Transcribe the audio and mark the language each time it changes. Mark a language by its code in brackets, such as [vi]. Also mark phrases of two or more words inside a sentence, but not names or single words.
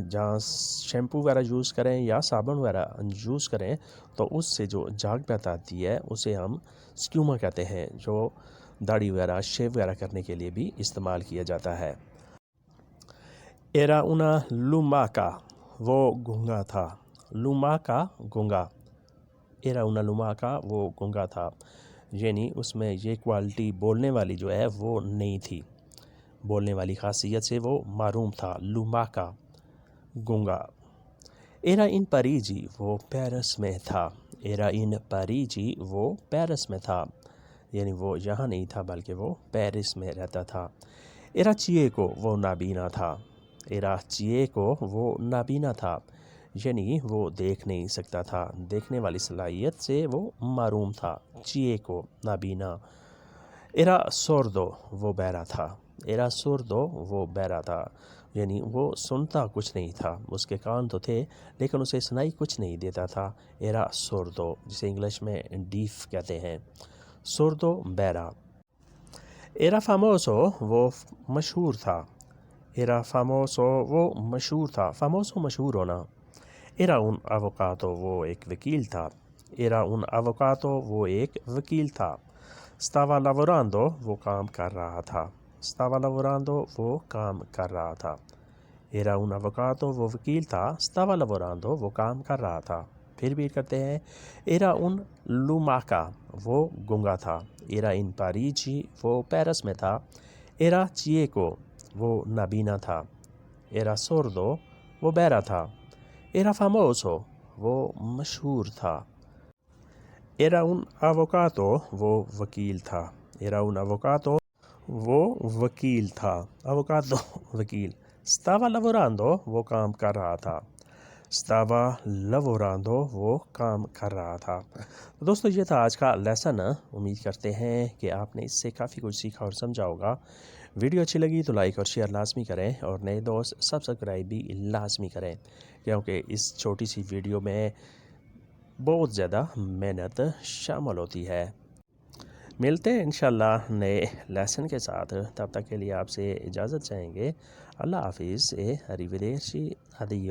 [ur] جہاں شیمپو وغیرہ یوز کریں یا صابن وغیرہ یوز کریں تو اس سے جو جاگ پیدا آتی ہے اسے ہم schiuma کہتے ہیں، جو داڑھی وغیرہ شیو وغیرہ کرنے کے لیے بھی استعمال کیا جاتا ہے. [it] era una lumaca [ur] وہ گونگا تھا. lumaca گونگا. [it] era una lumaca [ur] وہ گونگا تھا، یعنی اس میں یہ کوالٹی بولنے والی جو ہے وہ نہیں تھی. بولنے والی خاصیت سے وہ معروم تھا. lumaca گونگا. [it] era in Parigi [ur] وہ پیرس میں تھا. [it] era in Parigi [ur] وہ پیرس میں تھا، یعنی وہ یہاں نہیں تھا بلکہ وہ پیرس میں رہتا تھا. [it] era cieco [ur] وہ نابینا تھا. [it] era cieco [ur] وہ نابینا تھا، یعنی وہ دیکھ نہیں سکتا تھا، دیکھنے والی صلاحیت سے وہ محروم تھا. cieco نابینا. [it] era sordo [ur] وہ بہرا تھا. [it] era sordo [ur] وہ بہرا تھا، یعنی وہ سنتا کچھ نہیں تھا. اس کے کان تو تھے لیکن اسے سنائی کچھ نہیں دیتا تھا. [it] era sordo [ur] جسے انگلش میں ڈیف کہتے ہیں. sordo بہرا. [it] era famoso [ur] وہ مشہور تھا. [it] era famoso [ur] وہ مشہور تھا. famoso مشہور ہونا. [it] era un avvocato [ur] وہ ایک وکیل تھا. [it] era un avvocato [ur] وہ ایک وکیل تھا. [it] stava lavorando [ur] وہ کام کر رہا تھا. [it] stava lavorando [ur] وہ کام کر رہا تھا. [it] era un avvocato [ur] وہ وکیل تھا. [it] stava lavorando [ur] وہ کام کر رہا تھا. پھر بھی کرتے ہیں. [it] era un lumaca [ur] وہ گونگا تھا. [it] era in Parigi [ur] وہ پیرس میں تھا. [it] era cieco [ur] وہ نابینا تھا. [it] era sordo [ur] وہ بہرا تھا. [it] era famoso [ur] وہ مشہور تھا. [it] era un avvocato [ur] وہ وکیل تھا. [it] era un avvocato [ur] وہ وکیل تھا. avvocato وکیل. [it] stava lavorando [ur] وہ کام کر رہا تھا. [it] stava lavorando [ur] وہ کام کر رہا تھا. دوستو یہ تھا آج کا لیسن. امید کرتے ہیں کہ آپ نے اس سے کافی کچھ سیکھا اور سمجھا ہوگا. ویڈیو اچھی لگی تو لائک اور شیئر لازمی کریں، اور نئے دوست سبسکرائب بھی لازمی کریں، کیونکہ اس چھوٹی سی ویڈیو میں بہت زیادہ محنت شامل ہوتی ہے. ملتے ہیں انشاءاللہ نئے لیسن کے ساتھ. تب تک کے لیے آپ سے اجازت چاہیں گے. اللہ حافظ. [it] arrivederci. addio.